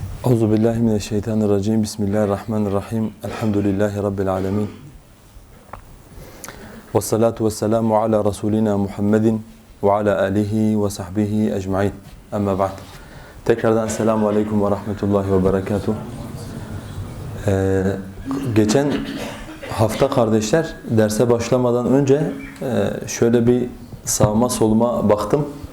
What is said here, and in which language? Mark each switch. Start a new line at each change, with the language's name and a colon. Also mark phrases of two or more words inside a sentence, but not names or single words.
Arabic: أعوذ بالله من الشيطان الرجيم. بسم الله الرحمن الرحيم. الحمد لله رب العالمين. والصلاة والسلام على رسولنا محمد وعلى آله وصحبه أجمعين. أما بعد. Tekrardan السلام عليكم ورحمة الله وبركاته.
Turkish: Geçen hafta kardeşler derse başlamadan önce şöyle bir sağıma soluma baktım.